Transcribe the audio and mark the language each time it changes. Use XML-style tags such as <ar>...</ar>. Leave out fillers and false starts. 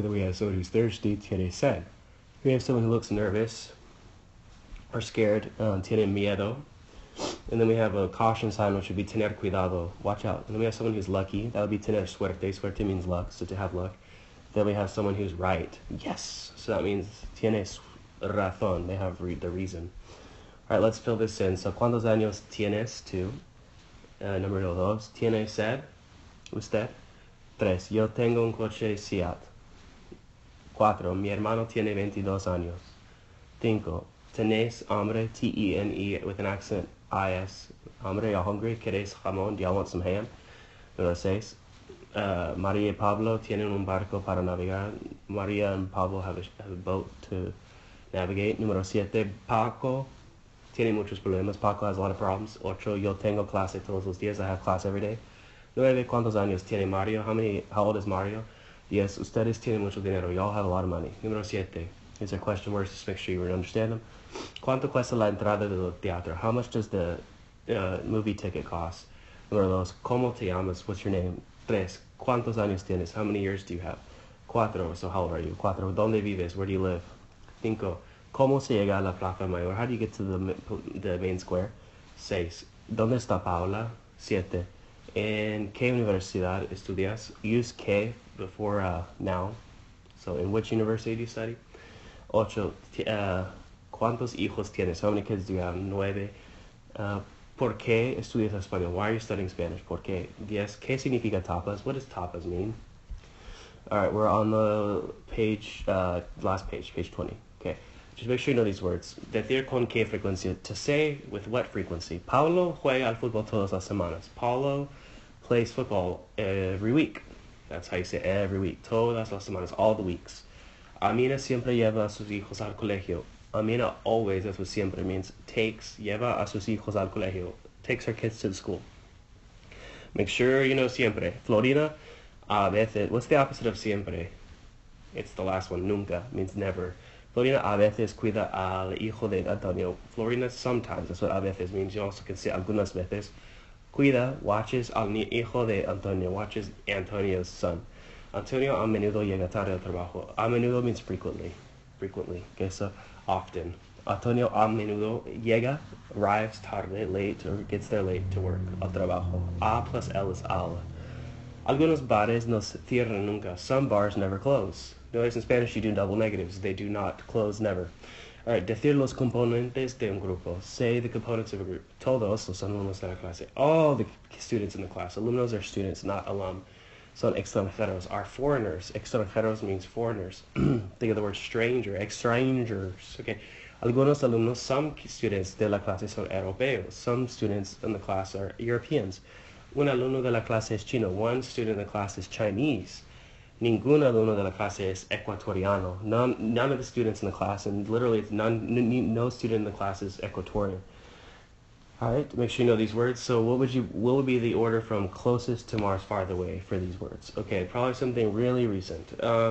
<en>Then we have someone who's thirsty,</en> <es>tiene sed.</es> <en>We have someone who looks nervous or scared,</en> <es>tiene miedo.</es> <en>And then we have a caution sign, which would be tener cuidado, watch out. And then we have someone who's lucky, that would be tener suerte. Suerte means luck, so to have luck. Then we have someone who's right, yes. So that means</en> <es>tienes razón,</es> <en>they have the reason. Alright, let's fill this in.</en> <es>So, ¿cuántos años tienes tú? Número 2, ¿tiene sed? ¿Usted? 3, yo tengo un coche Seat. 4, mi hermano tiene 22 años. 5, Tenés hambre,</es> <en>T-E-N-E with an accent I-S. Hambre, y'all hungry?</en> <es>¿Queréis jamón?</es> <en>Do y'all want some ham? Número 6.</en> <es>María y Pablo tienen un barco para navegar.</es> <en>Maria and Pablo have a boat to navigate.</en> <es>Número 7. Paco tiene muchos problemas.</es> <en>Paco has a lot of problems.</en> <es>8. Yo tengo clase todos los días.</es> <en>I have class every day.</en> <es>9. ¿Cuántos años tiene Mario?</es> <en>How old is Mario?</en> <es>10. Ustedes tienen mucho dinero.</es> <en>Y'all have a lot of money.</en> <es>Número 7.</es> <en>These are question words. Just make sure you understand them.</en> <es>¿Cuánto cuesta la entrada del teatro?</es> <en>How much does the movie ticket cost?</en> <es>Número 2. ¿Cómo te llamas?</es> <en>What's your name?</en> <es>3. ¿Cuántos años tienes?</es> <en>How many years do you have? 4. So how old are you? 4.</en> <es>¿Dónde vives?</es> <en>Where do you live? 5.</en> <es>¿Cómo se llega a la Plaza Mayor?</es> <en>How do you get to the main square?</en> <es>6. ¿Dónde está Paula? 7. ¿En qué universidad estudias?</es> <en>Use que before noun. So in which university do you study? 8.</en> <es>¿Cuántos hijos tienes?</es> <en>How many kids do you have? 9.</en> <es>¿Por qué estudias español?</es> <en>Why are you studying Spanish?</en> <es>¿Por qué?</es> <en>10.</en> <es>¿Qué significa tapas?</es> <en>What does tapas mean? Alright, we're on the page, last page, page 20. Okay, just make sure you know these words.</en> <es>Decir con qué frecuencia.</es> <en>To say with what frequency.</en> <es>Paulo juega al fútbol todas las semanas.</es> <en>Paulo plays football every week. That's how you say every week.</en> <es>Todas las semanas,</es> <en>all the weeks.</en> <es>Amina siempre lleva a sus hijos al colegio. Amina</es> <en>always, that's what siempre means,</en> <es>lleva a sus hijos al colegio.</es> <en>Takes her kids to the school. Make sure you know siempre. Florina, a veces, what's the opposite of siempre? It's the last one, nunca, means never.</en> <es>Florina a veces cuida al hijo de Antonio.</es> <en>Florina sometimes, that's what a veces means. You also can say algunas veces. Cuida, watches</en> <es>al hijo de Antonio,</es> <en>watches Antonio's son.</en> <es>Antonio a menudo llega tarde al trabajo.</es> <en>A menudo means frequently. Frequently, okay, so often. Antonio</en> <es>a menudo llega,</es> <en>arrives tarde, late, or gets there late to work,</en> <es>al trabajo.</es> <en>A plus L is al.</en> <es>Algunos bares no cierran nunca.</es> <en>Some bars never close. Notice in Spanish you do double negatives. They do not close, never.</en> <es>Alright, decir los componentes de un grupo.</es> <en>Say the components of a group.</en> <es>Todos los alumnos de la clase.</es> <en>All the students in the class. Alumnos are students, not alum.</en> <es>Son extranjeros</es> <en>are foreigners. Extranjeros means foreigners. Think of the word stranger. Extrangers. Okay.</en> <es>Algunos alumnos,</es> <en>some students</en> <es>de la clase son europeos.</es> <en>Some students in the class are Europeans.</en> <es>Un alumno de la clase es chino.</es> <en>One student in the class is Chinese.</en> <es>Ningún alumno de la clase es ecuatoriano.</es> <en>None of the students in the class, and literally it's no student in the class is Ecuadorian. All right, make sure you know these words. So what would be the order from closest to Mars farther away for these words? Okay, probably something really recent.</en>